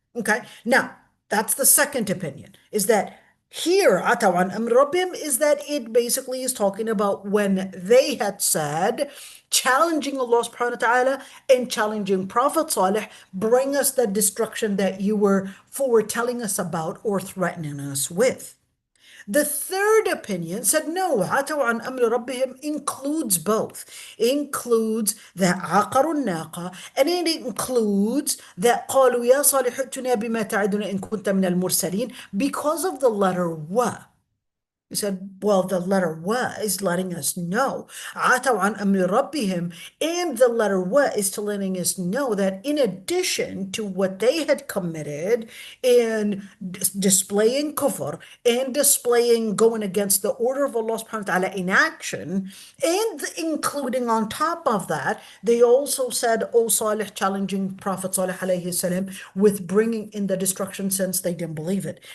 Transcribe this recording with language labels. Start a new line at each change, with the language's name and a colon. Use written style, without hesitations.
English: Okay, now that's the second opinion, is that here,
Arabic: عَتَوْا عَنْ أَمْرِ رَبِّهِمْ,
English: is that it basically is talking about when they had said, challenging Allah subhanahu wa ta'ala and challenging Prophet Salih, bring us the destruction that you were foretelling us about or threatening us with. The third opinion said, no,
Arabic: عَتَوْا عَنْ أَمْرِ رَبِّهِمْ
English: includes both. Includes that
Arabic: عَقَرُوا النَّاقَةَ,
English: and it includes that
Arabic: قَالُوا يَا صَالِحُ ائْتُنَا بِمَا تَعِدُنَا إِن كُنتَ مِنَ الْمُرْسَلِينَ,
English: because of the letter wa. He said, well, the letter wa is letting us know.
Arabic: عَتَوْا عَنْ أَمْرِ رَبِّهِمْ,
English: and the letter wa is letting us know that in addition to what they had committed in displaying kufr and displaying going against the order of Allah subhanahu wa ta'ala in action, and including on top of that, they also said, O Salih, challenging Prophet Salih alayhi salam with bringing in the destruction since they didn't believe it.